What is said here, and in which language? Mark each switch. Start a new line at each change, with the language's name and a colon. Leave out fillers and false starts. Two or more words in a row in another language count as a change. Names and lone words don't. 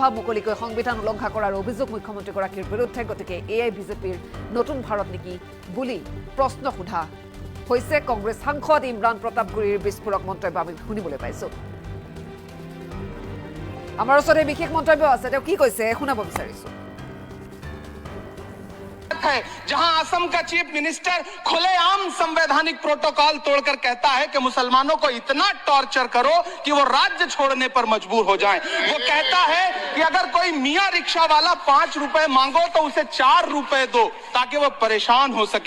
Assamese: মুকলিকৈ সংবিধান উলংঘা কৰাৰ অভিযোগ মুখ্যমন্ত্ৰীগৰাকীৰ বিৰুদ্ধে। গতিকে এয়াই বিজেপিৰ নতুন ভাৰত নেকি বুলি প্ৰশ্ন সোধা হৈছে। কংগ্ৰেছ সাংসদ ইমৰান প্ৰতাপগড়ৰ বিস্ফোৰক মন্তব্য আমি শুনিবলৈ পাইছো। আমাৰ ওচৰতে বিশেষ মন্তব্য আছে, তেওঁ কি কৈছে শুনাব বিচাৰিছো।
Hindi: है जहां असम का
English: chief minister
Hindi: खुलेआम संवैधानिक प्रोटोकॉल तोड़कर कहता है कि मुसलमानों को इतना टॉर्चर करो कि वो राज्य छोड़ने पर मजबूर हो जाएं। वो कहता है कि अगर कोई मियां रिक्शा वाला 5 रुपए मांगो तो उसे 4 रुपए दो ताकि वो परेशान हो सके।